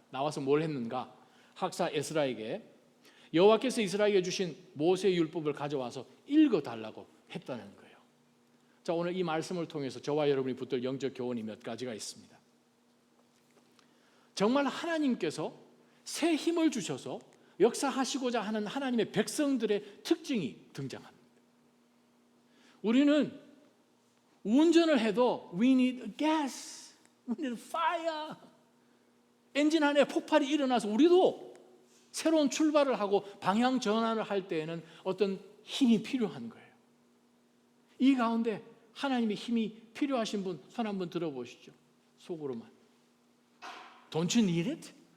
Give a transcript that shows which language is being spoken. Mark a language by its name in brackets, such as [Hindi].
[Korean] 나와서 뭘 했는가? 학사 에스라에게 여호와께서 이스라엘에게 주신 모세의 율법을 가져와서 읽어달라고 했다는 거예요. 자, 오늘 이 말씀을 통해서 저와 여러분이 붙들 영적 교훈이 몇 가지가 있습니다. 정말 하나님께서 새 힘을 주셔서 역사하시고자 하는 하나님의 백성들의 특징이 등장합니다. 우리는 운전을 해도 [English] we need gas, we need fire. [Korean] 엔진 안에 폭발이 일어나서 우리도 새로운 출발을 하고 방향 전환을 할 때에는 어떤 힘이 필요한 거예요. 이 가운데 하나님의 힘이 필요하신 분 손 한번 들어보시죠. 속으로만. [English] Don't you need it?